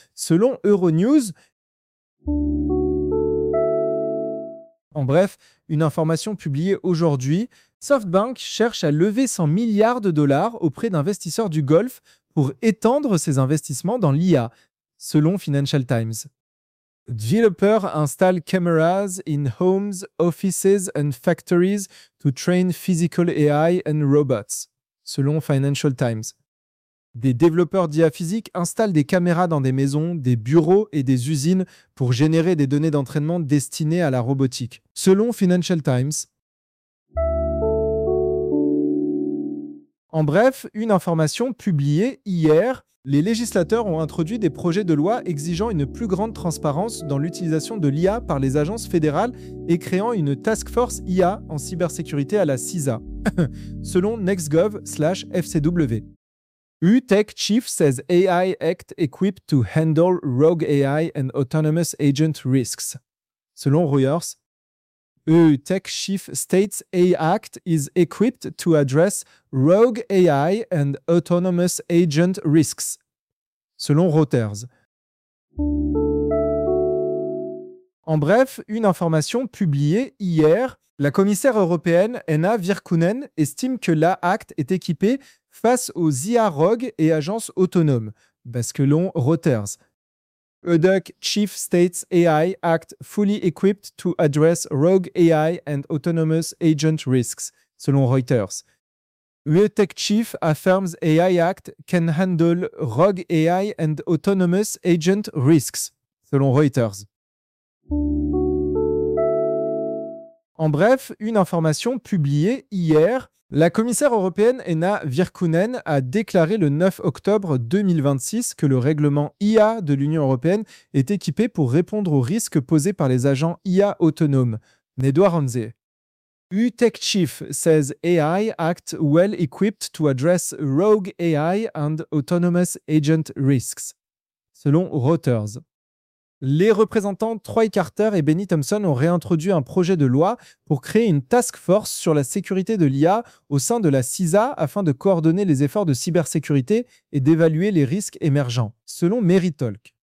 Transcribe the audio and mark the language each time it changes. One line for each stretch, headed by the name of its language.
French: Selon Euronews, en bref, une information publiée aujourd'hui, SoftBank cherche à lever 100 milliards de dollars auprès d'investisseurs du Golfe pour étendre ses investissements dans l'IA, selon Financial Times.
English: Developer installe cameras in homes, offices and factories to train physical AI and robots, selon Financial Times.
French: Des développeurs d'IA physique installent des caméras dans des maisons, des bureaux et des usines pour générer des données d'entraînement destinées à la robotique, selon Financial Times. En bref, une information publiée hier. Les législateurs ont introduit des projets de loi exigeant une plus grande transparence dans l'utilisation de l'IA par les agences fédérales et créant une task force IA en cybersécurité à la CISA, selon nextgov/fcw.
English: UTech Chief says AI Act equipped to handle rogue AI and autonomous agent risks, selon Reuters. UTech Chief States AI Act is equipped to address rogue AI and autonomous agent risks, selon Reuters.
French: En bref, une information publiée hier, la commissaire européenne Anna Virkkunen estime que l'AI Act est équipée face aux IA rogues et agences autonomes, basculons Reuters.
English: UTech Chief States AI Act fully equipped to address rogue AI and autonomous agent risks, selon Reuters. UTech Chief affirms AI Act can handle rogue AI and autonomous agent risks, selon Reuters.
French: En bref, une information publiée hier, la commissaire européenne Anna Virkkunen a déclaré le 9 octobre 2026 que le règlement IA de l'Union européenne est équipé pour répondre aux risques posés par les agents IA autonomes. Nedouar Anze.
English: UTech Chief says AI act well equipped to address rogue AI and autonomous agent risks, selon Reuters.
French: Les représentants Troy Carter et Benny Thompson ont réintroduit un projet de loi pour créer une task force sur la sécurité de l'IA au sein de la CISA afin de coordonner les efforts de cybersécurité et d'évaluer les risques émergents, selon Meritalk.